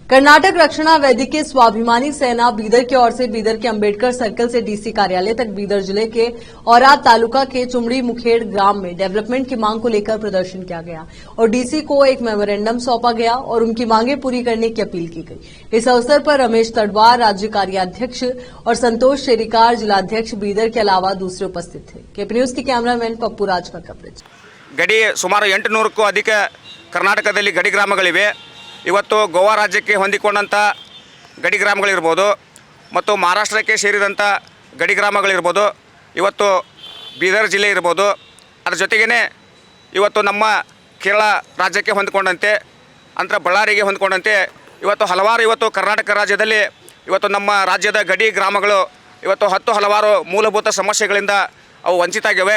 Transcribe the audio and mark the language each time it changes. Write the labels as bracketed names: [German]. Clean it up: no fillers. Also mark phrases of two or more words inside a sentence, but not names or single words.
[Hindi] कर्नाटक रक्षणा वैदिकीय स्वाभिमानी सेना बीदर की ओर से बीदर के अंबेडकर सर्कल से डीसी कार्यालय तक बीदर जिले के औराद तालुका के चुमड़ी मुखेड़ ग्राम में डेवलपमेंट की मांग को लेकर प्रदर्शन किया गया और डीसी को एक मेमोरेंडम सौंपा गया और उनकी मांगे पूरी करने की अपील की गई। इस अवसर पर रमेश तड़वार राज्य कार्याध्यक्ष और संतोष शेरिकार जिलाध्यक्ष बीदर के अलावा दूसरे उपस्थित थे। केपी न्यूज के कैमरामैन पप्पू राज का कवरेज। [Kannada] ಗಡಿ ಸುಮಾರು 800ಕ್ಕೂ ಅಧಿಕ ಕರ್ನಾಟಕದಲ್ಲಿ ಗಡಿ ಗ್ರಾಮಗಳಿವೆ। ಇವತ್ತು ಗೋವಾ ರಾಜ್ಯಕ್ಕೆ ಹೊಂದಿಕೊಂಡಂತ ಗಡಿ ಗ್ರಾಮಗಳಿರಬಹುದು ಮತ್ತು ಮಹಾರಾಷ್ಟ್ರಕ್ಕೆ ಸೇರಿದಂತ ಗಡಿ ಗ್ರಾಮಗಳಿರಬಹುದು, ಇವತ್ತು ಬೀದರ್ ಜಿಲ್ಲೆ ಇರಬಹುದು, ಅದರ ಜೊತೆಗೇನೆ ಇವತ್ತು ನಮ್ಮ ಕೇರಳ ರಾಜ್ಯಕ್ಕೆ ಹೊಂದಿಕೊಂಡಂತೆ ಅಂತರ ಬಳ್ಳಾರಿಗೆ ಹೊಂದಿಕೊಂಡಂತೆ ಇವತ್ತು ಹಲವಾರು ಇವತ್ತು ಕರ್ನಾಟಕ ರಾಜ್ಯದಲ್ಲಿ ಇವತ್ತು ನಮ್ಮ ರಾಜ್ಯದ ಗಡಿ ಗ್ರಾಮಗಳು ಇವತ್ತು ಹಲವಾರು ಮೂಲಭೂತ ಸಮಸ್ಯೆಗಳಿಂದ ಅವು ವಂಚಿತ ಆಗಿವೆ।